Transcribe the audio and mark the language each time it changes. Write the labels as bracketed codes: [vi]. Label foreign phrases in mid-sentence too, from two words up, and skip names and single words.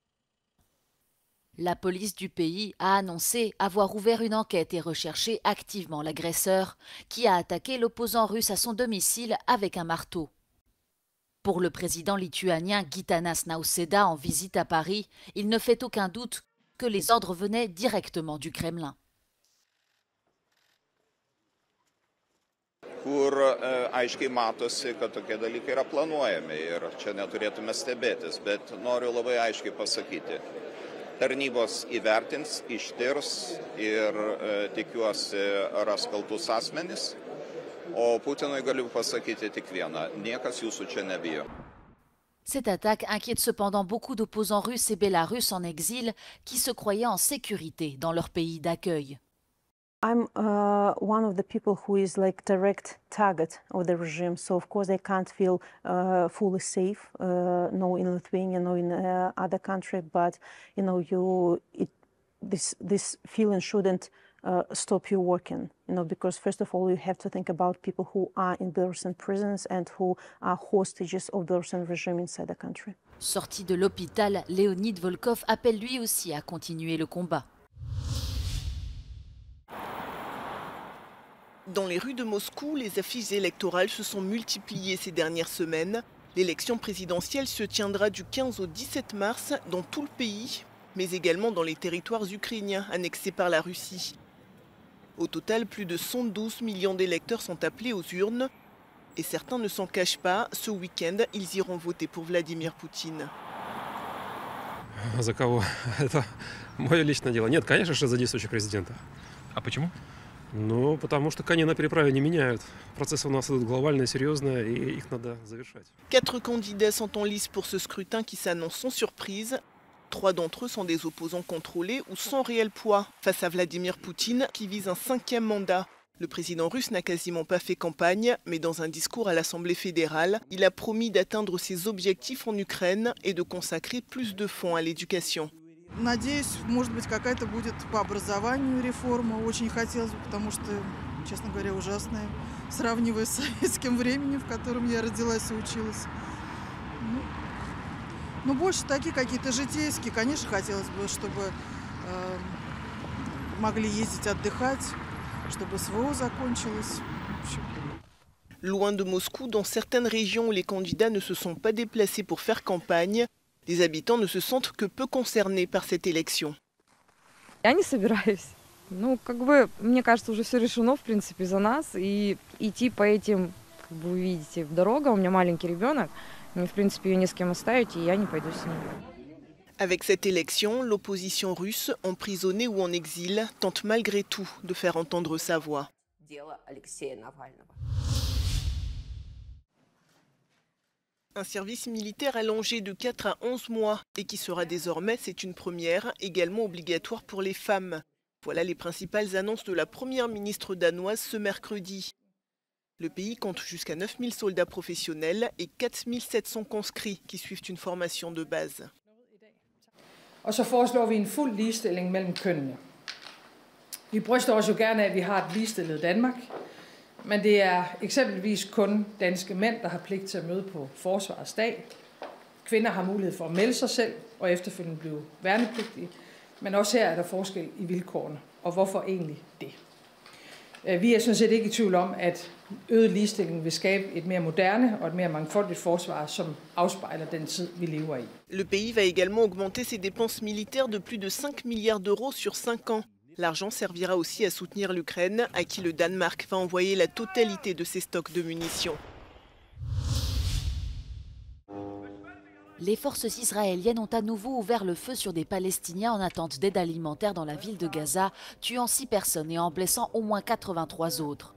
[fr] La police du pays a annoncé avoir ouvert une enquête et recherché activement l'agresseur, qui a attaqué l'opposant russe à son domicile avec un marteau. Pour le président lituanien Gitanas Nausėda en visite à Paris, il ne fait aucun doute que les ordres venaient directement du Kremlin. [lt] Kur aiškiai matosi, kad tokie dalykai yra planuojami ir čia neturėtume stebėtis, bet noriu labai aiškiai pasakyti. Tarnybos įvertins, ištirs ir tikiuosi ras kaltus asmenis. O Putinui galiu pasakyti tik vieną, niekas jūsų čia nebijo. [fr] Cette attaque inquiète cependant beaucoup d'opposants russes et bélarusses en exil qui se croyaient en sécurité dans leur pays d'accueil. [en] I'm one of the people who is like direct target of the regime, so of course I can't feel fully safe, no in Lithuania, no in other country, but you know, this feeling shouldn't stop you working, you know, because first of all you have to think about people who are in Belarusian prisons and who are hostages of the Belarusian regime inside the country. [fr] Sorti de l'hôpital, Leonid Volkov appelle lui aussi à continuer le combat. Dans les rues de Moscou, les affiches électorales se sont multipliées ces dernières semaines. L'élection présidentielle se tiendra du 15 au 17 mars dans tout le pays, mais également dans les territoires ukrainiens annexés par la Russie. Au total, plus de 112 millions d'électeurs sont appelés aux urnes. Et certains ne s'en cachent pas, ce week-end, ils iront voter pour Vladimir Poutine. [ru] За кого? Это мое личное дело. Нет, конечно же, за действующего президента. А почему? Ну, потому что кони на переправе не меняют. Процессы у нас идут глобальные, серьезные, и их надо завершать. [fr] 4 candidats sont en lice pour ce scrutin qui s'annonce sans surprise. 3 d'entre eux sont des opposants contrôlés ou sans réel poids face à Vladimir Poutine qui vise un 5e mandat. Le président russe n'a quasiment pas fait campagne, mais dans un discours à l'Assemblée fédérale, il a promis d'atteindre ses objectifs en Ukraine et de consacrer plus de fonds à l'éducation. [ru] Надеюсь, может быть, какая-то будет по образованию реформа. Очень хотелось бы, потому что, честно говоря, ужасная, сравнивая с советским временем, в котором я родилась и училась. Но больше такие какие-то житейские, конечно, хотелось бы, чтобы могли ездить отдыхать, чтобы СВО закончилось. [fr] Loin de Moscou, dans certaines régions où les candidats ne se sont pas déplacés pour faire campagne, les habitants ne se sentent que peu concernés par cette élection. [ru] Я не собираюсь. Ну, как бы, мне кажется, уже все решено, в принципе, за нас. И идти по этим, как бы вы видите, дорога. У меня маленький ребенок. Мне, в принципе, ее не с кем оставить, и я не пойду с ним. [fr] Avec cette élection, l'opposition russe, emprisonnée ou en exil, tente malgré tout de faire entendre sa voix. Un service militaire allongé de 4 à 11 mois et qui sera désormais, c'est une première, également obligatoire pour les femmes. Voilà les principales annonces de la première ministre danoise ce mercredi. Le pays compte jusqu'à 9000 soldats professionnels et 4700 conscrits qui suivent une formation de base. [da] Og så foreslår vi en fuld ligestilling mellem kønnene. Vi bryster os jo gerne af, at vi har et ligestillet Danmark, men det er eksempelvis kun danske mænd, der har pligt til at møde på Forsvarets dag. Kvinder har mulighed for at melde sig selv og efterfølgende blive værnepligtige, men også her er der forskel i vilkårene, og hvorfor egentlig det? Vi er sådan set ikke i tvivl om, at øget ligestilling vil skabe et mere moderne og et mere mangfoldigt forsvar, som afspejler den tid, vi lever i. [fr] Le pays va également augmenter ses dépenses militaires de plus de 5 milliards d'euros sur 5 ans. L'argent servira aussi à soutenir l'Ukraine, à qui le Danemark va envoyer la totalité de ses stocks de munitions. Les forces israéliennes ont à nouveau ouvert le feu sur des Palestiniens en attente d'aide alimentaire dans la ville de Gaza, tuant 6 personnes et en blessant au moins 83 autres.